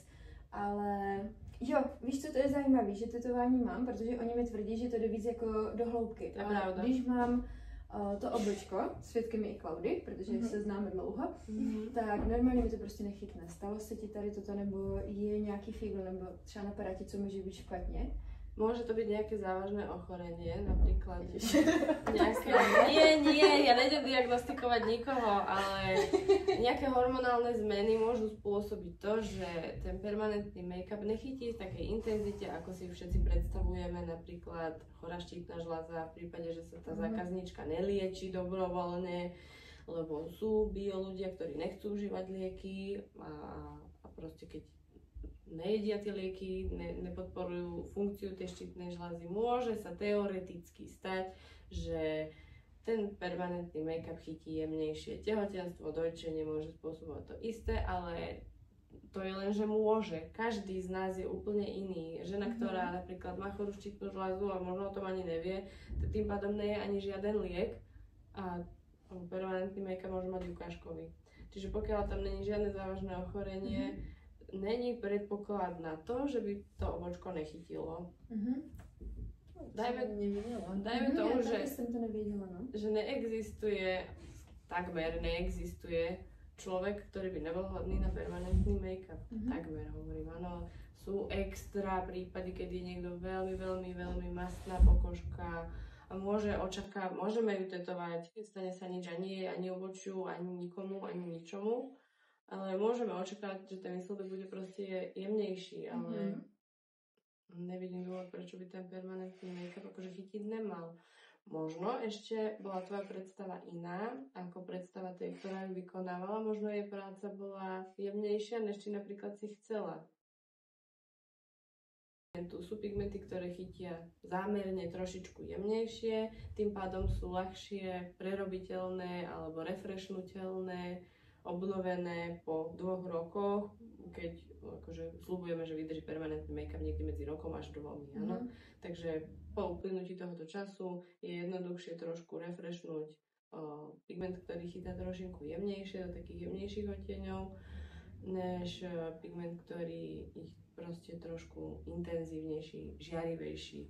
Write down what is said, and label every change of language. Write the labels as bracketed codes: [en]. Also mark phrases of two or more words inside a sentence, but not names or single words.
[cs] Ale jo, víš, co to je zajímavé, že tetování mám, protože oni mi tvrdí, že to jde víc jako do hloubky. Ale když mám to obočko, svědkem je i Klaudy, protože se známe dlouho, tak normálně mi to prostě nechytne. Stalo se ti tady toto, nebo je nějaký fígl, nebo třeba napadá ti, co může být špatně? [sk] Môže to byť nejaké závažné ochorenie, napríklad nejaké... Nie, ja nejdem diagnostikovať nikoho, ale nejaké hormonálne zmeny môžu spôsobiť to, že ten permanentný make-up nechytí v takej intenzite, ako si všetci predstavujeme, napríklad chorá štítna žľaza, v prípade, že sa tá zákazníčka nelieči dobrovoľne, lebo sú bio ľudia, ktorí nechcú užívať lieky a proste keď nejedia tie lieky, nepodporujú funkciu tej štítnej žľazy. Môže sa teoreticky stať, že ten permanentný make-up chytí jemnejšie. Tehotenstvo, dojčenie môže spôsobovať to isté, ale to je len, že môže. Každý z nás je úplne iný. Žena, ktorá napríklad má chorú štítnu žľazu a možno o tom ani nevie, tým pádom nie je ani žiaden liek a permanentný make-up môže mať ukážkový. Čiže pokiaľ tam není žiadne závažné ochorenie, není predpoklad na to, že by to obočko nechytilo. Dajme tomu, že takmer neexistuje človek, ktorý by nebol hodný na permanentný make-up. Takmer hovorím, áno. Sú extra prípady, kedy je niekto veľmi mastná pokožka a môžeme ju tetovať, nestane sa nič ani obočiu, ani nikomu, ani ničomu. Ale môžeme očakávať, že ten výsledok bude proste jemnejší, ale nevidím dôvod, prečo by ten permanentný make-up akože chytiť nemal. možno ešte bola tvoja predstava iná ako predstava tej, ktorá ju vykonávala. Možno jej práca bola jemnejšia, než či napríklad si chcela. Tu sú pigmenty, ktoré chytia zámerne trošičku jemnejšie, tým pádom sú ľahšie prerobiteľné alebo refreshnutelné, obnovené po 2 rokoch, keď akože sľubujeme, že vydrží permanentný make-up niekde medzi rokom až 2, áno. Takže po uplynutí tohoto času je jednoduchšie trošku refreshnúť pigment, ktorý chytá trošinku jemnejšie, do takých jemnejších odtieňov, než pigment, ktorý ich proste trošku intenzívnejší, žiarivejší.